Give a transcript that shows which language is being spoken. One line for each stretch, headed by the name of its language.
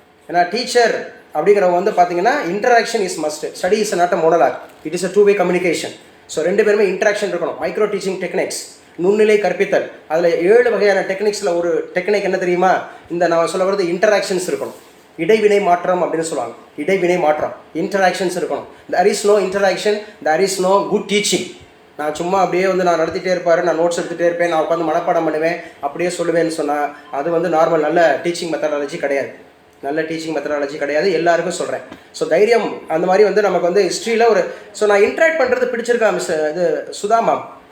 Tamil: ஏன்னா டீச்சர் அப்படிங்கிறவங்க வந்து பார்த்தீங்கன்னா
English: Interaction is must, study is not a monologue, it is a 2-way communication.
Tamil: So 2 பேருமே இன்ட்ராக்ஷன் இருக்கணும். மைக்ரோ டீச்சிங் டெக்னிக்ஸ், நுண்ணிலை கற்பித்தல், அதில் 7 வகையான டெக்னிக்ஸில் ஒரு டெக்னிக் என்ன தெரியுமா? இந்த நான் சொல்ல வரது இன்டராக்ஷன்ஸ் இருக்கணும். இடைவினை மாற்றம் அப்படின்னு சொல்லுவாங்க. இடைவினை மாற்றம், இன்டராக்ஷன்ஸ் இருக்கணும்.
English: there is no interaction, there is no good teaching.
Tamil: நான் சும்மா அப்படியே வந்து நான் நடத்திட்டே இருப்பார், நான் நோட்ஸ் எடுத்துகிட்டே இருப்பேன், நான் உட்காந்து மனப்பாடம் பண்ணுவேன், அப்படியே சொல்லுவேன்னு சொன்னால் அது வந்து நார்மல் நல்ல டீச்சிங் மெத்தடாலஜி கிடையாது. நல்ல டீச்சிங் மெத்தடாலஜி கிடையாது, எல்லாருக்கும் சொல்கிறேன். ஸோ தைரியம் அந்த மாதிரி வந்து நமக்கு வந்து ஹிஸ்ட்ரியில் ஒரு நான் இன்ட்ராக்ட் பண்ணுறது பிடிச்சிருக்கா மிஸ் இது சுதா மேம்?